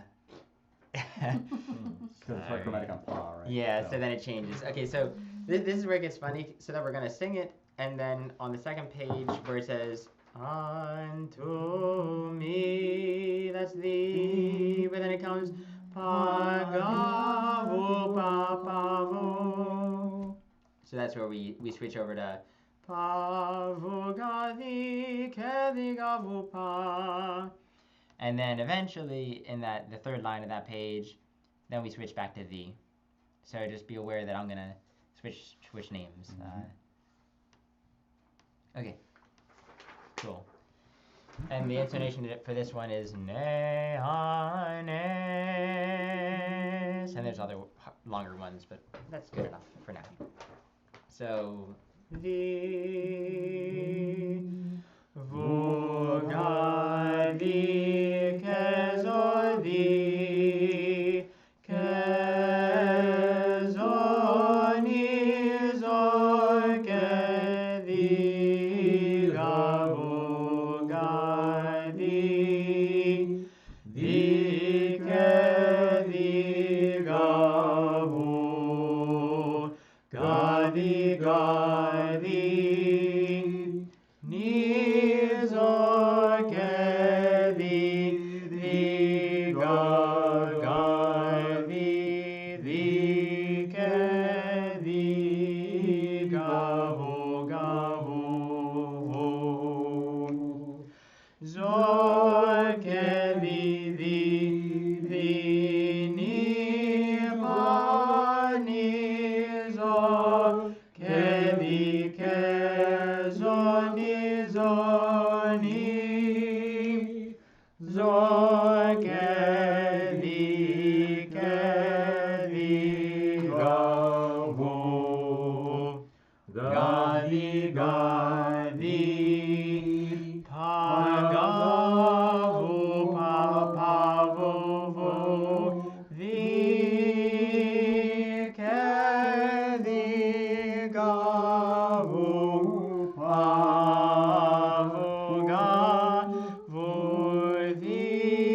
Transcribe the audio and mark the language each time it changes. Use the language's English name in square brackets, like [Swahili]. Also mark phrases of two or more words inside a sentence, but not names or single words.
[English] Because it's hard chromatic on pa, right? Yeah, so then it changes. Okay, so this is where it gets funny. So that we're going to sing it, and then on the second page where it says, unto me, that's thee, but then it comes, pa ga vu pa pa vu. So that's where we switch over to pa vu ga di ke di ga vu pa. And then eventually in the third line of that page, then we switch back to the. So just be aware that I'm gonna switch names. Okay. Cool. And the intonation for this one is ne ha nes, and there's other longer ones, but that's good enough for now. So the vu ga di ke zo di ke zo ni zo ke di ga vu ga di ke di ga vu ga di ni zo ke di ga di ke di ga vu zo ke di ni pa ni zo ke di ke zo ni zo ni zo ke di ga vu ga di pa ga vu pa vu di ke di ga vu pa vu ga vu di